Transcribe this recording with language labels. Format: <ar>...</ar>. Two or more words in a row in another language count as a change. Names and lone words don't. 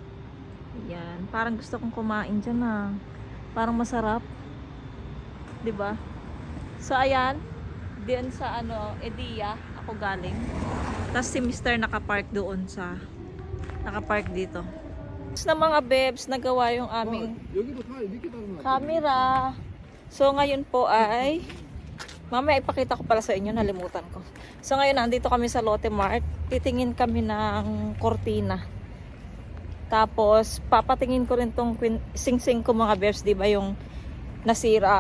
<tl>Yan, parang gusto kong kumain dyan na. Parang masarap. 'Di ba? So, ayan. Diyan sa ano, Edia, ako galing. Tapos si Mr. nakapark doon sa, nakapark dito. Tapos na mga babes, nagawa yung aming</tl> <ko>여기도 다 이렇게 닫은 거 같아.</ko> <tl>camera. So ngayon po ay, mamaya ipakita ko pala sa inyo, nalimutan ko. So ngayon nandito kami sa Lotte Mart, titingin kami ng kortina. Tapos papatingin ko rin tong sing-sing ko mga babes, di ba yung nasira.</tl>